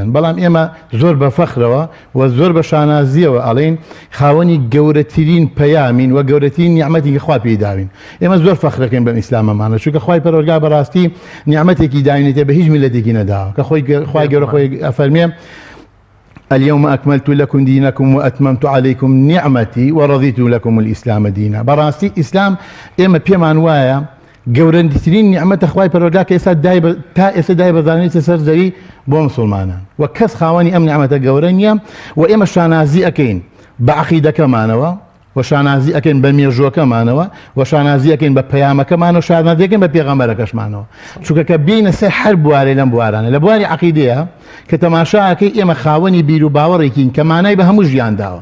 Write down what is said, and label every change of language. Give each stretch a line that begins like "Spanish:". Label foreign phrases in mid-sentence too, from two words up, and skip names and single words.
Central Kurdish: بەڵام ئێمە زۆر بە فەخرەوە و زۆر بە شانازیەوە ئەڵێن خاوەنی گەورەترین پەیامین و گەورەترین نیعمەتی کە خوا پێی داوین. ئێمە زۆر فەخرەکەین بەم ئیسلامەمانە چونکە خوای پەروەردگار بەڕاستی نیعمەتێکی داوینێتێ بە هیچ میلەتێکی نەداوە کە خوای گەورە خۆی ئەفەرمێ
Arabic: اليوم أكملت لكم دينكم وأتممت عليكم نعمتي ورضيت لكم الإسلام دينا.
Central Kurdish: بەڕاستی ئیسلام ئێمە پێمان وایە گەورەترین نیعمەتە خوای پەروەردگار کە تا ئێستا دای بەزانێتە سەر زەوی بۆ مسلمانان و کەس خاوەنی ئەم نیعمەتە گەورە نییە و ئێمە شانازی ئەەکەین بە عەقیدەکەمانەوە و شانازی ئەەکەین بە مێژووەکەمانەوە و شانازی ئەەکەین بە پەیامەکەمانەوە و شانازیەکەین بە پێغەمبەرەکەشمانەوە چونکە کە بینە سەر هەر بوارێ لەم بوارانە لە بواری عەقیدەیە کە تەماشاکەی ئێمە خاوەنی بیر و باوەڕێکین کە مانای بە هەموو ژیان داوە.